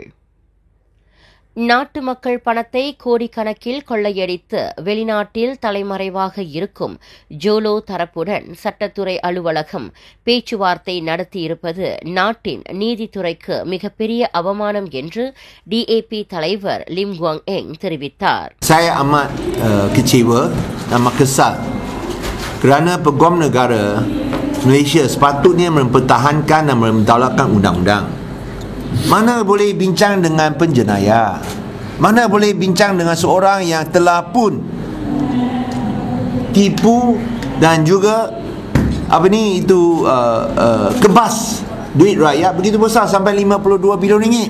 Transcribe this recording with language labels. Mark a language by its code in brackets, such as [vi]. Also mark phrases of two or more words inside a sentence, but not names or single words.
[ta] நாட்டு மக்கள் பணத்தை கோடிக்கணக்கில் கொள்ளையடித்து வெளிநாட்டில் தலைமறைவாக இருக்கும் ஜோலோ தரப்புடன் சட்டத்துறை அலுவலகம் பேச்சுவார்த்தை நடத்தியிருப்பது நாட்டின் நீதித்துறைக்கு மிகப்பெரிய அவமானம் என்று DAP தலைவர் லிம் குவாங் எங் தெரிவித்தார். [ms] Saya amat kecewa dan kesal kerana peguam negara Malaysia sepatutnya mempertahankan dan mendaulatkan undang-undang. Mana boleh bincang dengan penjenayah, mana boleh bincang dengan seorang yang telah pun tipu dan juga kebas duit rakyat begitu besar sampai 52 bilion ringgit.